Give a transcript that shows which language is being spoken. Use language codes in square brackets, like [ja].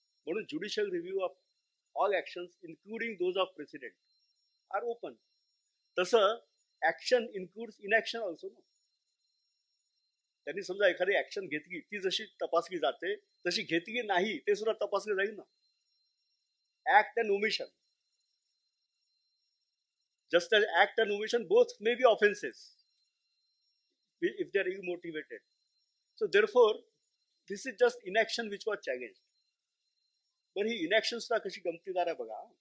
[mr] म्हणून [en] Judicial review of all actions including those of president are open. [mr] तसं [en] action includes inaction also [mr] ना. त्यांनी समजा एखादी ऍक्शन घेतली, ती जशी तपासली जाते तशी घेतली नाही ते सुद्धा तपासलं जाईल ना. [en] Act and omission, just as act and omission both may be offenses if they are ill-motivated. So therefore, this is just inaction which was challenged. [mr] पण ही inaction सुद्धा कशी गमतीदार आहे बघा.